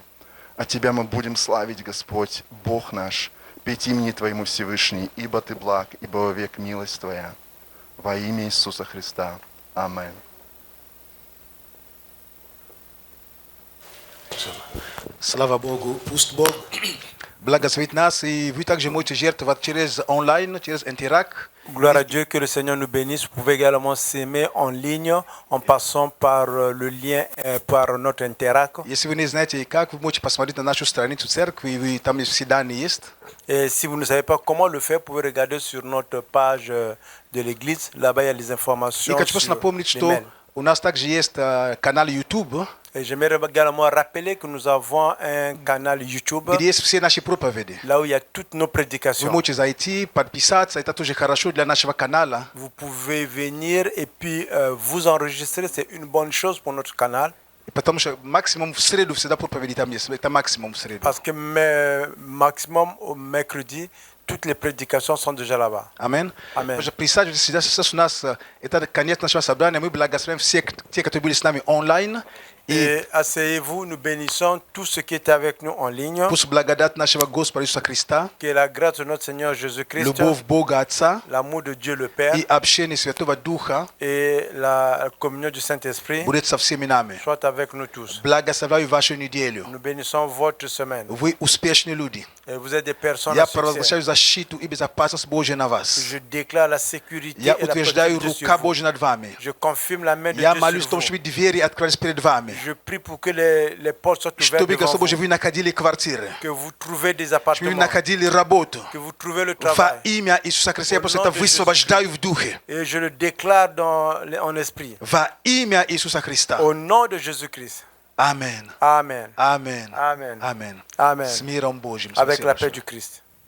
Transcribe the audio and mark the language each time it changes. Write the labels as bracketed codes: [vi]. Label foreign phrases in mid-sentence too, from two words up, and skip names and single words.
[ru] А Тебя мы будем славить, Господь, Бог наш, петь имени Твоему Всевышний, ибо Ты благ, ибо вовек милость Твоя. Во имя Иисуса Христа. Аминь. Слава Богу, пусть Бог благословит нас, и вы также можете жертвовать через онлайн, через Interac. [fr] Gloire à Dieu, que le Seigneur nous bénisse. Vous pouvez également s'aimer en ligne en passant par le lien, par notre Interac. [ru] Если вы не знаете как, вы можете посмотреть на нашу страницу церкви, и там все данные есть. [fr] Et si vous ne savez pas comment le faire, vous pouvez regarder sur notre page de l'église. Là-bas, il y a les [ru] И [fr] informations [ru] хочу просто [fr] sur [ru] напомнить, [fr] les [ru] что [fr] mails. [ru] У нас также есть канал YouTube, [fr] Et j'aimerais également rappeler que nous avons un canal YouTube [ru] где есть все наши проповеди. [fr] là où il y a toutes nos [ru] Вы [fr] prédications. [ru] можете зайти, подписаться, это тоже хорошо для нашего канала. [fr] Vous pouvez venir et puis vous enregistrer, c'est une bonne chose pour notre canal. [ru] Потому что максимум в среду всегда проповеди там есть. Это максимум в среду. [fr] Parce que maximum au mercredi, toutes les prédications sont déjà là-bas. [ru] Амин. [fr] Amen. [ru] Присаживайтесь, сейчас у нас это конец нашего собрания. Мы благословим все те, которые были с нами онлайн. [fr] Et asseyez-vous, nous bénissons tous ceux qui étaient avec nous en ligne. [ru] Пусть благодать нашего Господа Иисуса Христа, [fr] Que la grâce de notre Seigneur Jésus-Christ, [ru] любовь Бога Отца [fr] l'amour de Dieu le Père [ru] и общение Святого Духа [fr] et la communion du Saint-Esprit [ru] будет со всеми нами. [fr] soient avec nous tous. [ru] Благословляю вашу неделю. [fr] Nous bénissons votre semaine. [ru] Вы успешные люди. [fr] Et vous êtes des personnes [ru] Я [fr] à succès. [ru] провозглашаю защиту и безопасность Божью на вас. [fr] Je déclare la sécurité [ru] Я [fr] et la [ru] утверждаю [fr] protection [ru] рука [fr] sur vous. [ru] Божья над вами. [fr] Je confirme la main de [ru] Я [fr] Dieu [ru] молюсь о [fr] sur [ru] том, [fr] vous. [ru] чтобы двери открылись перед вами. [fr] Je prie pour que les portes soient ouvertes [ru] Чтобы, [fr] devant [ru] Господь Божий, [fr] vous. [ru] вы находили квартиры. [fr] Que vous trouvez des [ru] Чтобы вы [fr] appartements. [ru] находили работу. [fr] Que vous trouvez le [ru] Во [fr] travail. [ru] имя Иисуса Христа я [fr] Au [ru] просто [fr] nom [ru] это [fr] de [ru] высвобождаю в духе. [fr] Et je le déclare en esprit. [ru] Во имя Иисуса Христа. [fr] Au nom de Jésus-Christ. [ru] Аминь. [fr] Amen. [ru] Аминь. [fr] Amen. [ru] Аминь. [fr] Amen. [ru] С миром Божьим. [fr] Avec [ru] Спасибо [fr] la paix [ru] большое. [fr] du Christ.